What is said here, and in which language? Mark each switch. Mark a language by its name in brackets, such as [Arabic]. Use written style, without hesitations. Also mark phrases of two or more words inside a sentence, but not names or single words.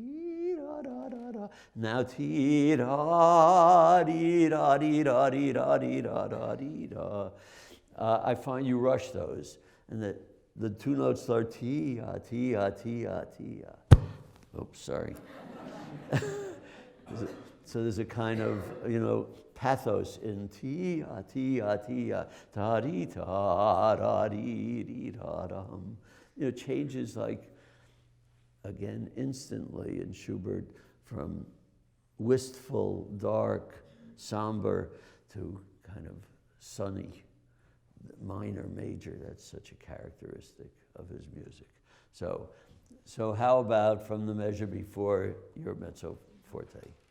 [English] Now, I find you rush those, and the 2 notes start tia, tia, tia, tia. Oops, sorry. So there's a kind of, pathos in tia, tia, tia, ta dee ta da dee dee da dum. Changes like, again, instantly in Schubert from wistful, dark, somber to kind of sunny, minor, major. That's such a characteristic of his music. So how about from the measure before your [Italian] mezzo forte?